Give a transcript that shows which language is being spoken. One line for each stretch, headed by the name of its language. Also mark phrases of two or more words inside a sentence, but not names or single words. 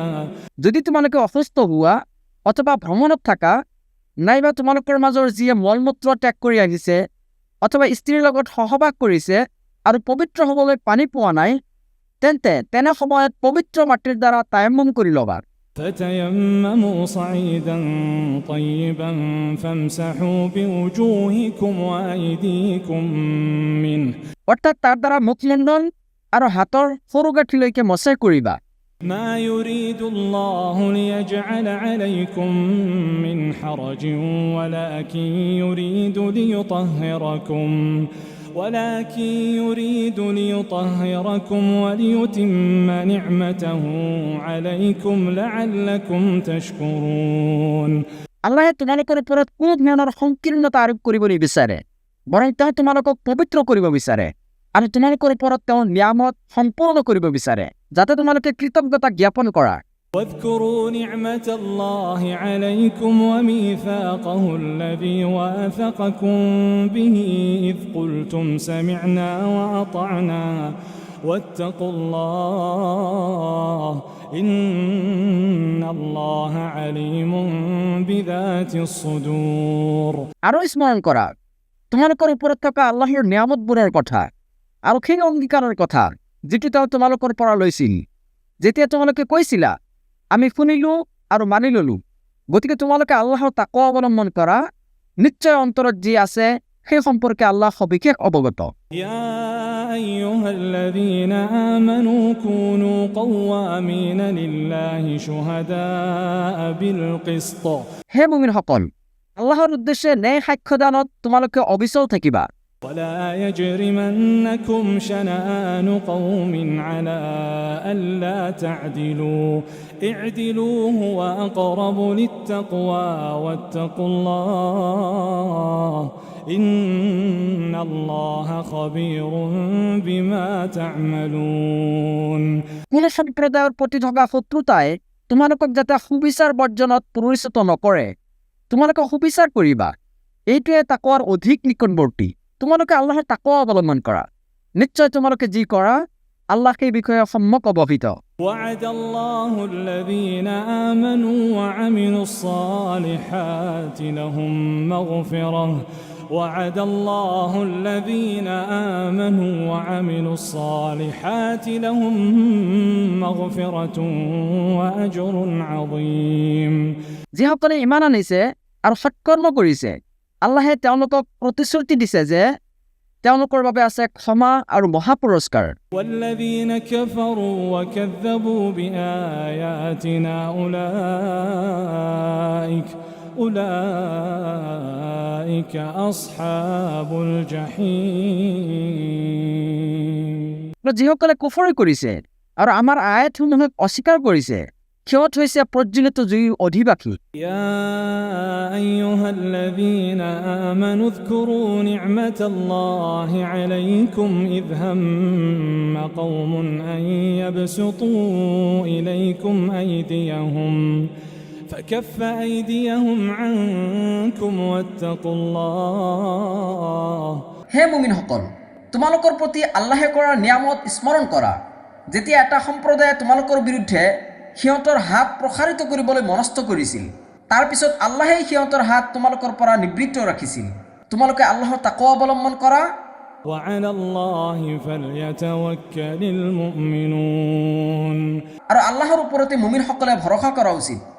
Assamese: যদি তোমালোকে অসুস্থ হোৱা অথবা ভ্ৰমণত থাকা নাইবা তোমালোকৰ মাজৰ যিয়ে মলমূত্ৰ ত্যাগ কৰি আহিছে অথবা স্ত্ৰীৰ লগত সহবাস কৰিছে আৰু পবিত্ৰ হ'বলৈ পানী পোৱা নাই তেন্তে তেনে সময়ত পবিত্ৰ মাটিৰ দ্বাৰা তায়াম্মুম কৰি ল'বা
Arabic: فتيمموا صعيدا طيبا فامسحوا بوجوهكم وأيديكم منه
Assamese: অৰ্থাৎ তাৰ দ্বাৰা মুখমণ্ডল আৰু হাতৰ ফুৰুগাঠিলৈকে মচাই কৰিবা
Arabic: ما يريد الله ليجعل عليكم من حرج ولكن يريد ليطهركم وليتم نعمته عليكم لعلكم تشكرون
Assamese: আল্লাহে তোমালোকৰ ওপৰত কোনো ধৰণৰ সংকীৰ্ণতা আৰোপ কৰিব নিবিচাৰে বৰং তেওঁ তোমালোকক পবিত্ৰ কৰিব বিচাৰে আৰু তোমালোকৰ ওপৰত তেওঁ নিয়ামত সম্পূৰ্ণ কৰিব বিচাৰে যাতে তোমালোকে কৃতজ্ঞতা জ্ঞাপন কৰা
Arabic: واذكروا نعمة الله عليكم وميثاقه الذي واثقكم به إذ قلتم سمعنا وأطعنا واتقوا الله إن الله عليم بذات الصدور
Assamese: আরো স্মরণ করা তোমালোকৰ ওপৰত থকা আল্লাহৰ নিয়ামতবোৰৰ কথা আৰু সেই অংগীকাৰৰ কথা যিটো তেওঁ তোমালোকৰ পৰা লৈছিল যেতিয়া তোমালোকে কৈছিলা আমি শুনিলো আৰু মানি ললো গতিকে তোমালোকে আল্লাহৰ তাকৱা অৱলম্বন কৰা নিশ্চয় অন্তৰত যি আছে সেই সম্পৰ্কে আল্লাহ সবিশেষ অৱগত
Arabic: يا أيها الذين آمنوا كونوا قوامين لله شهداء بالقسط
Assamese: হে মুমিনসকল আল্লাহৰ উদ্দেশ্যে ন্যায় সাক্ষ্যদানত তোমালোকে অবিচল থাকিবা
Arabic: ولا يجرمنكم شنآن قوم على ألا تعدلوا اعدلوا هو أقرب للتقوى واتقوا الله إن الله خبير بما تعملون
Assamese: কোন সম্প্ৰদায়ৰ প্ৰতি থকা শত্ৰুতাই তোমালোকক যাতে সুবিচাৰ বৰ্জনত পৰিচিত নকৰে তোমালোকে সুবিচাৰ কৰিবা এইটোৱে তাকৱাৰ অধিক নিকটৱৰ্তী তোমালোকে আল্লাহৰ তাকৱা অৱলম্বন কৰা নিশ্চয় তোমালোকে যি কৰা আল্লাহ সেই বিষয়ে সম্যক অৱহিত
Arabic: وعد الله الذين آمنوا وعملوا الصالحات لهم مغفرة وعد الله الذين آمنوا وعملوا الصالحات لهم مغفرة وأجر عظيم
Assamese: যিসকলে ইমান আনিছে আৰু সৎকৰ্ম কৰিছে আল্লাহে তেওঁলোকক প্ৰতিশ্ৰুতি দিছে যে তেওঁলোকৰ বাবে আছে ক্ষমা আৰু মহা পুৰস্কাৰ
Arabic: والذين كفروا وكذبوا بآياتنا أولئك أصحاب الجحيم
Assamese: যিসকলে কুফৰ কৰিছে আৰু আমাৰ আয়াতসমূহক অস্বীকাৰ কৰিছে সিহঁত হৈছে প্ৰজ্বলিত জুইৰ অধিবাসী
Arabic: يا أيها الذين آمنوا اذكروا نعمة الله عليكم إذ هم قوم أن يبسطوا إليكم أيديهم فكف أيديهم عنكم واتقوا الله
Assamese: হে মুমিনসকল তোমালোকৰ প্ৰতি আল্লাহে কৰা নিয়ামত স্মৰণ কৰা যেতিয়া এটা সম্প্ৰদায়ে তোমালোকৰ বিৰুদ্ধে সিহঁতৰ হাত প্ৰসাৰিত কৰিবলৈ মনস্থ কৰিছিল তাৰ পিছত আল্লাহে সিহঁতৰ হাত তোমালোকৰ পৰা নিবৃত্ত ৰাখিছিল তোমালোকে আল্লাহৰ তাকৱা অৱলম্বন কৰা
Arabic: وعلى الله فليتوكل المؤمنون
Assamese: আৰু আল্লাহৰ ওপৰতে মুমিনসকলে ভৰসা কৰা উচিত